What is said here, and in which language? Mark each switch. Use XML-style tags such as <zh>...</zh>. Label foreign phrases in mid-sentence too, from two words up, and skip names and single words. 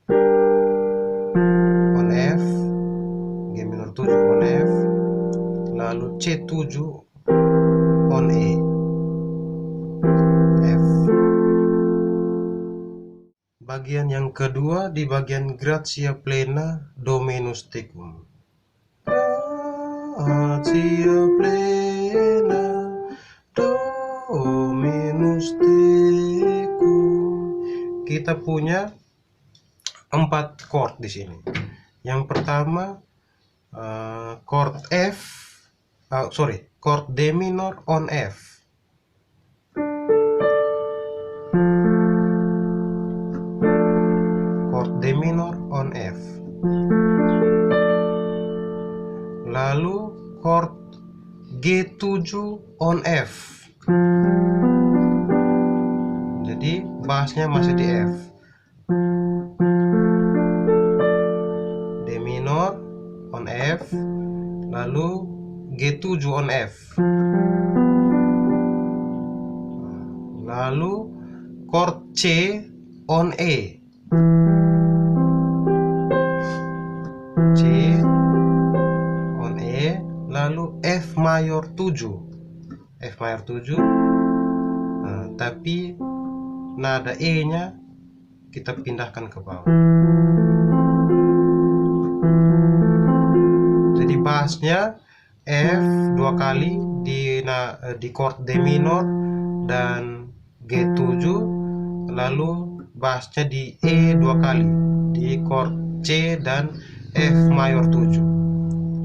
<en>on F, G minor 7 on F, lalu C7 on E, F.</en> <id>Bagian yang kedua di bagian</id> <la>Gratia plena Dominus tecum. Gratia plena Dominus tecum.</la> <id>Kita punya 4 chord di sini. Yang pertama chord chord</id> <en>D minor on F. Chord D minor on F.</en> <id>Lalu chord</id> <en>G7 on F.</en> <id>Jadi bassnya masih di F.</id> <en>D minor on F, lalu G7 on F, lalu chord C on E, C on E,</en> <id>lalu F mayor 7, F mayor 7. Tapi nada E nya kita pindahkan ke bawah. Jadi bassnya F 2 kali di chord</id> <en>D minor</en> <id>dan G7, lalu bassnya di E 2 kali di chord C dan F mayor 7.</id>